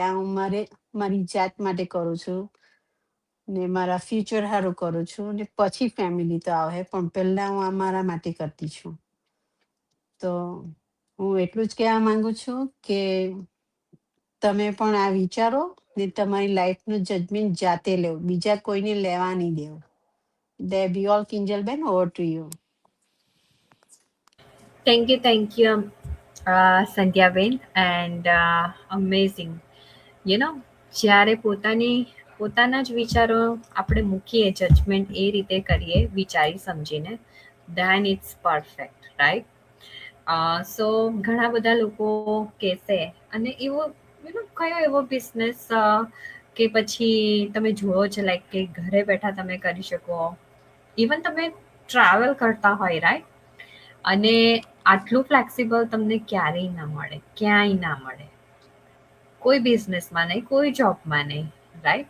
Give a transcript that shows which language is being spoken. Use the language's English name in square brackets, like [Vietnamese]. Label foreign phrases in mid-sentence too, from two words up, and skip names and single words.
[Gujarati] આ હું મારી જાત માટે કરું છું ને મારા ફ્યુચર સારું કરું છું ને પછી ફેમિલી તો આવે, પણ પહેલા હું આ મારા માટે કરતી છું. તો હું એટલું જ કહેવા માંગુ છું કે તમે પણ આ વિચારો ને તમારી લાઈફનું જજમેન્ટ જાતે લેવું, બીજા કોઈને લેવા નહીં દેવું. [English] There be all, કિંજલબેન, over to you. Thank you, Sandhyaben, and amazing. [Gujarati] જ્યારે પોતાના જ વિચારો આપણે મૂકીએ, જજમેન્ટ એ રીતે કરીએ વિચારી સમજીને, [English] then it's perfect, right? [Gujarati] સો ઘણા બધા લોકો કહેશે, અને એવો કયો એવો બિઝનેસ કે પછી તમે જુઓ છો લાઈક કે ઘરે બેઠા તમે કરી શકો, ઇવન તમે ટ્રાવેલ કરતા હોય, રાઈટ? અને આટલું ફ્લેક્સિબલ તમને ક્યારેય ના મળે, ક્યાંય ના મળે, કોઈ બિઝનેસમાં નહીં, કોઈ જોબમાં નહીં, રાઈટ?